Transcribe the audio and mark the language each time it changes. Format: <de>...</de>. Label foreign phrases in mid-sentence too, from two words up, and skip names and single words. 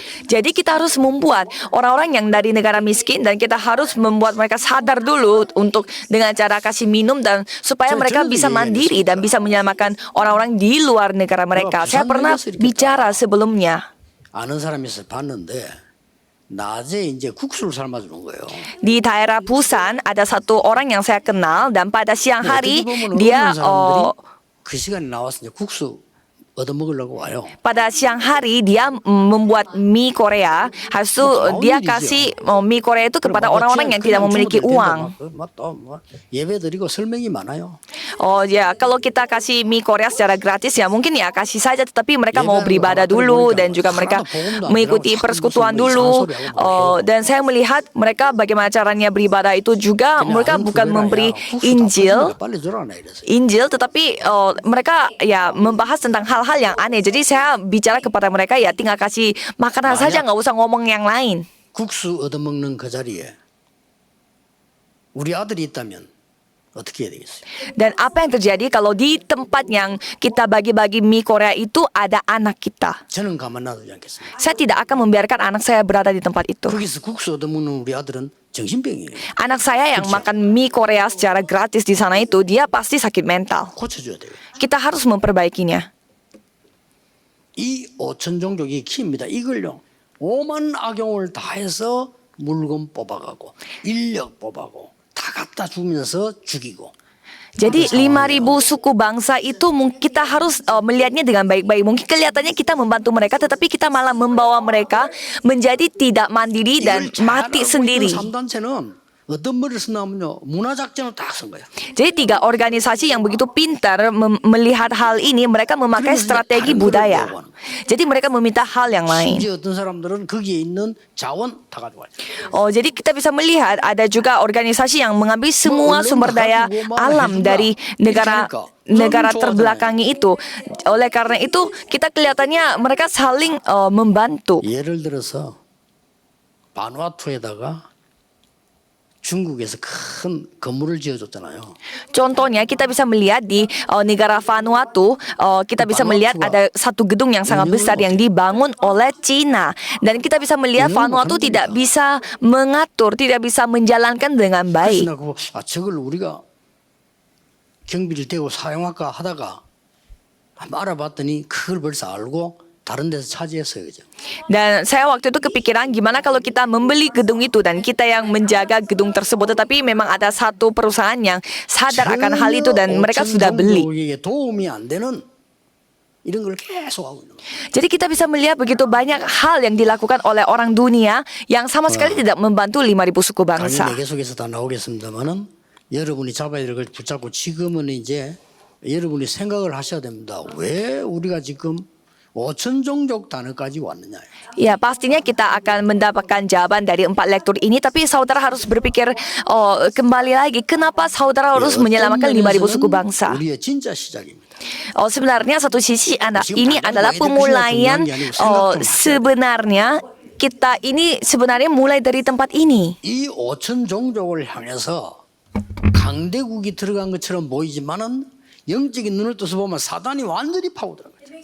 <id>Jadi kita harus membuat orang-orang yang dari negara miskin dan kita harus membuat mereka sadar dulu untuk dengan cara kasih minum dan supaya mereka bisa mandiri dan bisa menyelamatkan orang-orang di luar negara mereka. Saya pernah bicara sebelumnya.</id> <ko>아는 사람이 있어 봤는데 낮에 이제 국수를 삶아주는 거예요.</ko> <id>Di daerah Busan ada satu orang yang saya kenal dan pada siang hari</id> <ko>어떻게 보면</ko> <id>dia</id> <ko>어느 사람들이 그 시간에 나와서 이제 국수 얻어 먹으려고 와요.</ko> <id>pada siang hari dia membuat mie Korea. Habis itu dia kasih mie Korea itu kepada orang-orang yang tidak memiliki uang.</id> <ko>예배 드리고 설명이 많아요.</ko> <id>Oh ya, kalau kita kasih mie Korea secara gratis ya mungkin ya kasih saja, tetapi mereka mau beribadah dulu dan juga mereka mengikuti persekutuan dulu. Dan saya melihat mereka bagaimana caranya beribadah itu juga mereka bukan memberi Injil, tetapi mereka ya membahas tentang hal-hal yang aneh. Jadi saya bicara kepada mereka ya tinggal kasih makanan saja, nggak usah ngomong yang lain.</id> <ko>국수 얻어먹는 그 자리에 우리 아들이 있다면 어떻게 해야 되겠어요?</ko> <id>Dan apa yang terjadi kalau di tempat yang kita bagi-bagi mie Korea itu ada anak kita?</id> <ko>저는 가만 놔두지 않겠습니다.</ko> <id>Saya tidak akan membiarkan anak saya berada di tempat itu.</id> <ko>거기서 국수 얻어먹는 우리 아들은 정신병이에요.</ko> <id>Anak saya yang makan mie Korea secara gratis di sana itu, dia pasti sakit mental.</id> <ko>고쳐줘야 돼요.</ko> <id>Kita harus memperbaikinya.</id> <ko>이 5천 종족이 키입니다. 이걸요. 오만 악용을 다해서 물건 뽑아가고 인력 뽑아가고 다 갖다 주면서 죽이고.</ko> <id>Jadi 5.000 suku bangsa itu kita harus melihatnya dengan baik-baik. Mungkin kelihatannya kita membantu mereka, tetapi kita malah membawa mereka menjadi tidak mandiri dan mati sendiri.</id> <ko>3단체는 어떤 머리를 쓰냐면요. 문화작전을 딱 쓴 거야.</ko> <id>Jadi 3 organisasi yang begitu pintar melihat hal ini, mereka memakai strategi budaya. Jadi mereka meminta hal yang lain.</id> <ko>심지어 어떤 사람들은 거기에 있는 자원 다 가져와요.</ko> <id>Jadi kita bisa melihat ada juga organisasi yang mengambil semua sumber daya alam dari negara terbelakangi itu. Oleh karena itu kita kelihatannya mereka saling membantu.</id> <ko>예를 들어서 바누아투에다가 중국에서 큰 건물을 지어줬잖아요.</ko> <id>Contohnya kita bisa melihat di negara Vanuatu, kita bisa melihat ada satu gedung yang sangat besar yang dibangun oleh Cina. Dan kita bisa melihat Vanuatu tidak bisa mengatur, tidak bisa menjalankan dengan baik.</id> <ko>그래서 저걸 우리가 경비를 대고 사용할까 하다가 한번 알아봤더니 그걸 벌써 알고 다른 데서 차지했어요. 그죠?</ko> <id>Dan saya waktu itu kepikiran gimana kalau kita membeli gedung itu dan kita yang menjaga gedung tersebut, tetapi memang ada satu perusahaan yang sadar akan hal itu dan mereka sudah beli.</id> <ko>도움이 안 되는 이런 걸 계속 하고 있는 거예요.</ko> <id>Jadi kita bisa melihat begitu banyak hal yang dilakukan oleh orang dunia yang sama sekali tidak membantu 5.000 suku bangsa.</id> <ko>당연히 계속해서 다 나오겠습니다만은 여러분이 잡아야 될 걸 붙잡고 지금은 이제 여러분이 생각을 하셔야 됩니다. 왜 우리가 지금 5천 종족 단어까지 왔느냐.</ko> <id>Ya, pastinya kita akan mendapatkan jawaban dari 4 lektur ini, tapi saudara harus berpikir kembali lagi, kenapa saudara harus menyelamatkan 5.000 suku bangsa?</id> <ko>우리의 진짜 시작입니다.</ko> <id>Sebenarnya satu sisi ini adalah pemulaian sebenarnya kita ini sebenarnya mulai dari tempat ini.</id> <ko>이 5천 종족을 향해서 강대국이 들어간 것처럼 보이지만은 영적인 눈을 떠서 보면 사단이 완전히 파고들어가요.</ko>